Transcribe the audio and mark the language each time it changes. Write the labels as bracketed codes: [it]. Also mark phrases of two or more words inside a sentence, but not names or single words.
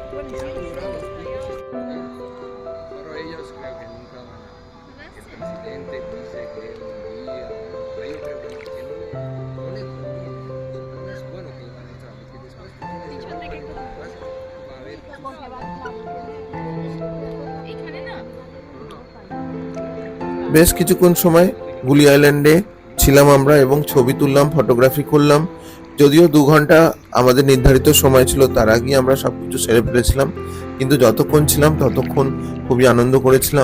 [es] Pero ellos creo que nunca van a. El presidente dice que un día, pero yo creo que no le conviene. No es bueno que van a entrar, porque después va a haber. [bn] বেশ কিছুক্ষণ সময় গুলি আইল্যান্ডে ছিলাম আমরা এবং ছবি তুললাম, ফটোগ্রাফি করলাম। যদিও 2 ঘন্টা আমাদের নির্ধারিত সময় ছিল, তার আগে আমরা সবকিছু সেরে ফেলেছিলাম, কিন্তু যতক্ষণ ছিলাম ততক্ষণ খুবই আনন্দ করেছিলাম।